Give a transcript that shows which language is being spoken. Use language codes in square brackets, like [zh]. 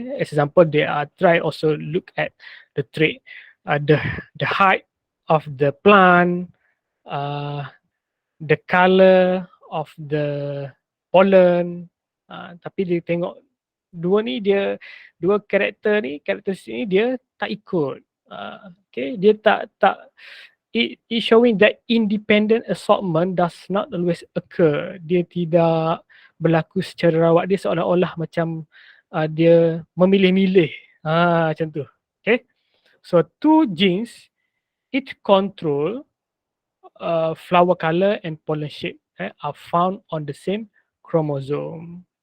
[en] As example, they are try also look at the trait, the height of the plant, the color of the pollen. [ms] Tapi dia tengok dua karakteristik ni dia tak ikut. [en] Okay, [ms] dia tak [en] it showing that independent assortment does not always occur. [ms] Dia tidak berlaku secara rawat, dia seolah-olah macam dia memilih-milih. Macam tu. [en] Okay, so two genes it control flower color and pollen shape are found on the same chromosome.